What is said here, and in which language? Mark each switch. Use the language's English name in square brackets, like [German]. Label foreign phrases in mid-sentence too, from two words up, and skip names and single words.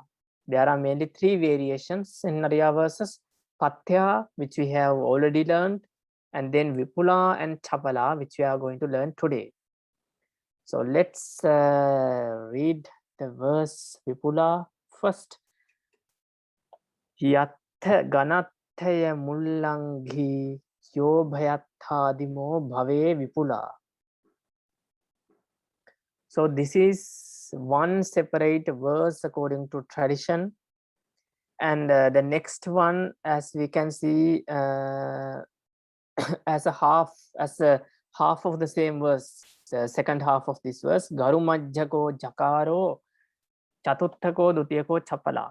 [English] There are mainly three variations in Arya verses. Pathya, which we have already learned, and then Vipula and Chapala, which we are going to learn today. So let's read the verse Vipula first. [Prakrit languages] Yattha ganattaya mullanghi yo bhayathadimo bhave vipula. [English] So this is one separate verse according to tradition, and the next one, as we can see, as a half of the same verse, the second half of this verse, [Prakrit languages] Garumajjako Jakaro Chatuttako Dutiyako Chapala.